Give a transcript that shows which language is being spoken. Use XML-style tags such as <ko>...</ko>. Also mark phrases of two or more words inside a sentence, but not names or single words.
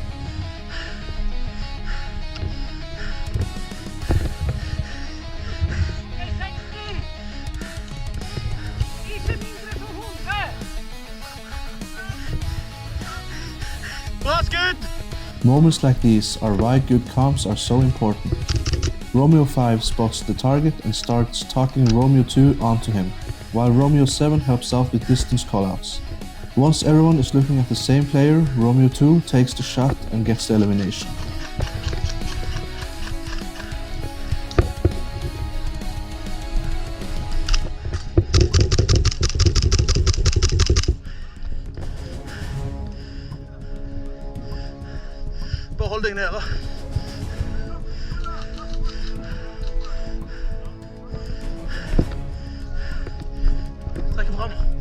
<no>Bra skudd!</no> <en>Moments like these are why good comms are so important. Romeo 5 spots the target and starts talking Romeo 2 onto him, while Romeo 7 helps out with distance callouts. Once everyone is looking at the same player, Romeo 2 takes the shot and gets the elimination.</en> <no>Behold deg nede. Trekker frem.</no>